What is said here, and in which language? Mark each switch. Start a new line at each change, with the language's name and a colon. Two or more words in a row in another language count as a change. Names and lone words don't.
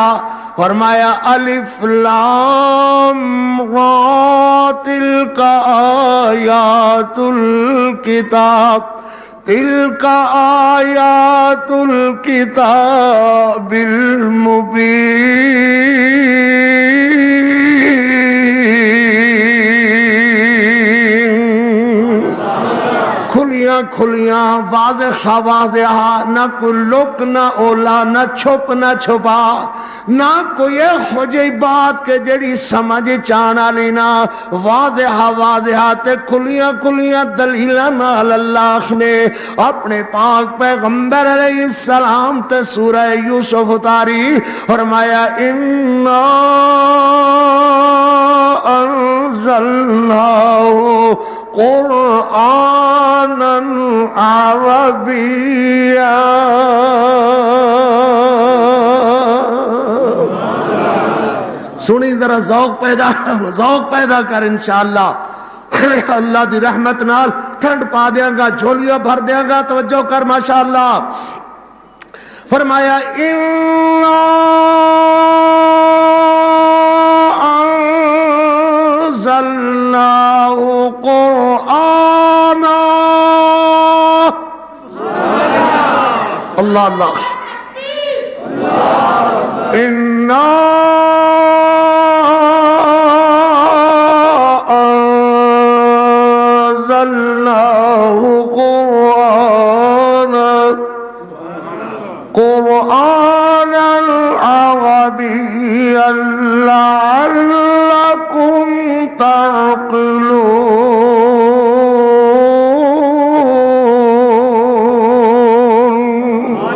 Arabic: فرمایا الف لام را تلک آیات الکتاب تلک آیات الکتاب المبین.
Punjabi: کھلیاں کھلیاں واضح واضح، نہ کوئی لک نہ اولا، نہ چھپ نہ چھپا، نہ کوئی خوجی بات کے جڑی سمجھ چانا لینا. واضح واضح تے کھلیاں کھلیاں دلیلاں نال اللہ نے اپنے پاک پیغمبر
Arabic: علیہ السلام
Punjabi: تے سورہ یوسف اتاری.
Arabic: فرمایا انا انزلناہ قرآنا عربیا.
Punjabi: سنی ذرا ذوق پیدا کر انشاءاللہ. اللہ دی رحمت نال ٹھنڈ پا دیاں گا، جھولیاں بھر دیاں گا. توجہ کر ماشاءاللہ. فرمایا
Arabic: اِنَّا أَنزَلْنَاهُ قُرْآنًا.
Punjabi: اللہ اللہ.
Arabic: اِنَّا أَنزَلْنَاهُ قرآنا عربيا لعلكم تعقلون.